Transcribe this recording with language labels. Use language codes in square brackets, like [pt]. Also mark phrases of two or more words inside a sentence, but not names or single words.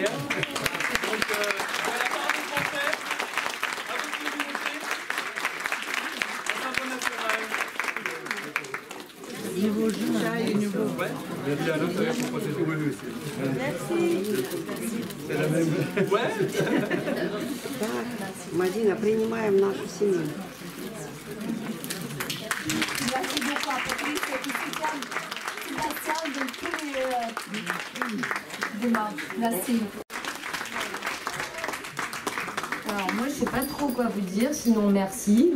[fr] Donc voilà, par à vous français, à votre communauté, un symbole national. Nouveau jour, nouveau. Ouais, il y a un autre pour protéger. Oui, oui, Merci. c'est la même. Ouais. [ru] Мадина, принимаем нашу семью. [fr] Merci beaucoup à Patrice qui soutient Sébastien de tous les démarches. Merci. Alors moi je sais pas trop quoi vous dire, sinon merci.